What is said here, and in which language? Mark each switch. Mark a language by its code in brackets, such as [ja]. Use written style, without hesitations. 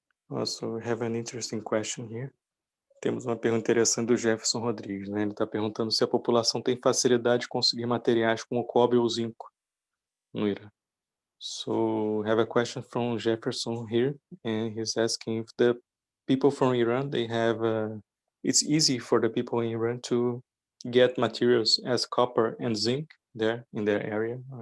[en] Also, we have an interesting question here. [pt] Temos uma pergunta interessante do Jefferson Rodrigues, né? Ele está perguntando se a população tem facilidade de conseguir materiais como o cobre ou o zinco no Irã. [en] So, I have a question from Jefferson here, and he's asking if the people from Iran, they have, it's easy for the people in Iran to get materials as copper and zinc there in their area.